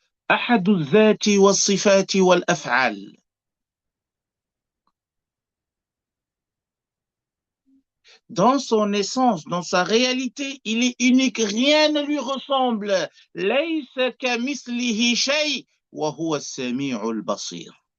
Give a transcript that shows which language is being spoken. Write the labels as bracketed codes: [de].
[ar] أحد الذات والصفات والأفعال. [fr] Dans son essence, dans sa réalité, il est unique, rien ne lui ressemble. [ar] ليس كمثله شيء وهو السميع البصير.